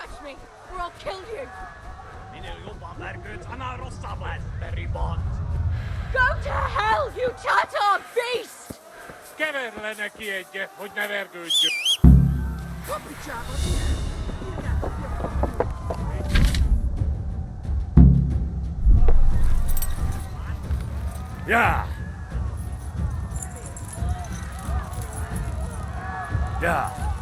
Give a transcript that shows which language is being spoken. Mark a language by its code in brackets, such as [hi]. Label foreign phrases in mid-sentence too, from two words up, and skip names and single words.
[en] me, or I'll kill you. Go to hell, you Tatar beast! [hu] Keverle neki egyet, hogy ne vergődjön. Ja! Ja!